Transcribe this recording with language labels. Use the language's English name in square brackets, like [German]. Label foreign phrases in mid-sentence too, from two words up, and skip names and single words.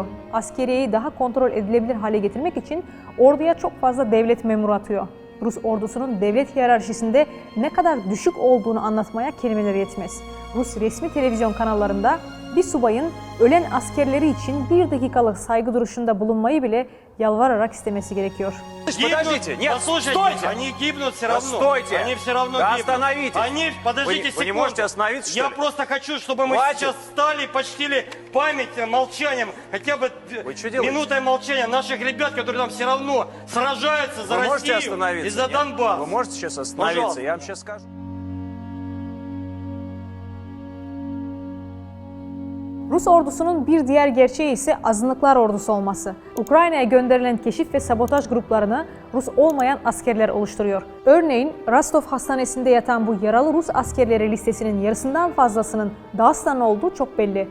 [Turkish] Askeriyeyi daha kontrol edilebilir hale getirmek için orduya çok fazla devlet memuru atıyor. Rus ordusunun devlet hiyerarşisinde ne kadar düşük olduğunu anlatmaya kelimeler yetmez. Rus resmi televizyon kanallarında bir subayın ölen askerleri için 1 dakikalık saygı duruşunda bulunmayı bile yalvararak istemesi gerekiyor. [Russian] Подождите, нет, Послушайте, стойте! они гибнут все равно. Стойте! Они все равно Да гибнут. остановитесь! Они, подождите Вы не секунду. можете остановиться, что Я ли? просто хочу, чтобы мы Хватит! сейчас встали и почтили память молчанием, хотя бы Вы что делаете? минутой молчания наших ребят, которые там все равно сражаются за Вы можете Россию остановиться? и за Нет? Донбасс. Вы можете сейчас остановиться? Пожалуйста. Я вам сейчас скажу. [Turkish] Rus ordusunun bir diğer gerçeği ise azınlıklar ordusu olması. Ukrayna'ya gönderilen keşif ve sabotaj gruplarını Rus olmayan askerler oluşturuyor. Örneğin Rostov Hastanesi'nde yatan bu yaralı Rus askerleri listesinin yarısından fazlasının Dağıstan olduğu çok belli.